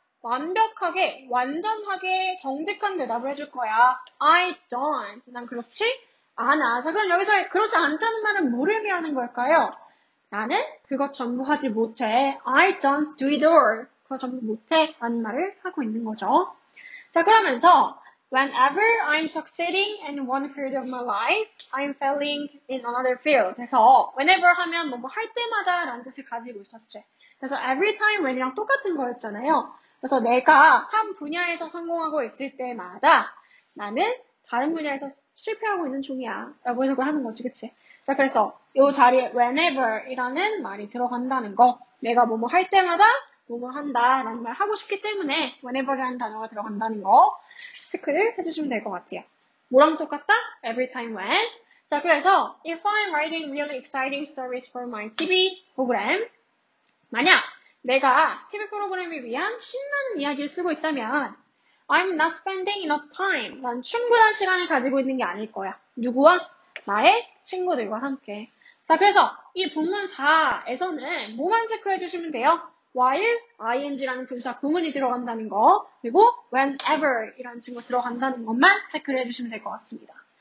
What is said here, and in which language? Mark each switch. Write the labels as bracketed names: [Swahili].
[Korean] 완벽하게, 완전하게 정직한 대답을 해줄 거야. [English] I don't. [Korean] 난 그렇지 않아. 자, 그럼 여기서 그렇지 않다는 말은 뭐를 의미하는 걸까요? 나는 그것 전부 하지 못해. [English] I don't do it all. [Korean] 그거 전부 못해. 라는 말을 하고 있는 거죠. 자, 그러면서 [English] whenever I'm succeeding in one field of my life, I'm failing in another field. [Korean] 그래서 whenever 하면 뭐 할 때마다 라는 뜻을 가지고 있었지. 그래서 every time when이랑 똑같은 거였잖아요. 그래서 내가 한 분야에서 성공하고 있을 때마다 나는 다른 분야에서 실패하고 있는 중이야. 라고 해석을 하는 거지, 그치? 자, 그래서 이 자리에 whenever 이라는 말이 들어간다는 거. 내가 뭐뭐 할 때마다 뭐뭐 한다 라는 말 하고 싶기 때문에 whenever라는 단어가 들어간다는 거 체크를 해주시면 될 것 같아요. 뭐랑 똑같다? [English] Every time when. [Korean] 자, 그래서 [English] if I'm writing really exciting stories for my TV [Korean] 프로그램 만약 내가 TV 프로그램을 위한 신나는 이야기를 쓰고 있다면 [English] I'm not spending enough time. [Korean] 난 충분한 시간을 가지고 있는 게 아닐 거야. 누구와? 나의 친구들과 함께. 자, 그래서 이 본문 4에서는 뭐만 체크해 주시면 돼요? while, ing라는 분사 구문이 들어간다는 거, 그리고 whenever 이라는 친구가 들어간다는 것만 체크를 해주시면 될 것 같습니다.